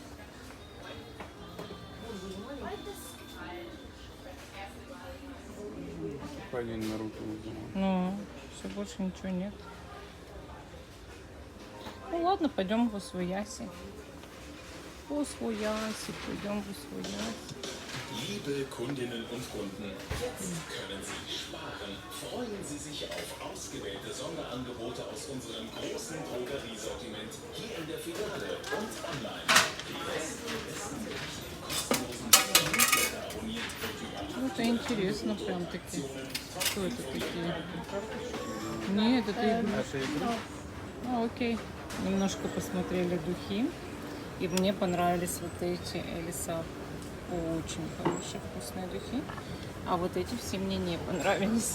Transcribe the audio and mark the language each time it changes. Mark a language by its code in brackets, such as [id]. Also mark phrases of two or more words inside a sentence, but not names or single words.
[ru] Один Наруто вызывал. Ну, все, больше ничего нет. Ну ладно, пойдем в Освояси. В Освояси, пойдем в Освояси. [de] Liebe Kundinnen und Kunden, jetzt können Sie sparen. Freuen Sie sich auf ausgewählte Sonderangebote aus unserem großen Drogeriesortiment hier in der Filiale und online. Die besten Gerichte im kostenlosen Newsletter abonniert und über [ru] Ну, это интересно прям таки. Что это такие? Нет, это игрушки. Ну, окей. Немножко посмотрели духи. И мне понравились вот эти Элиса. Очень хорошие вкусные духи. А вот эти все мне не понравились.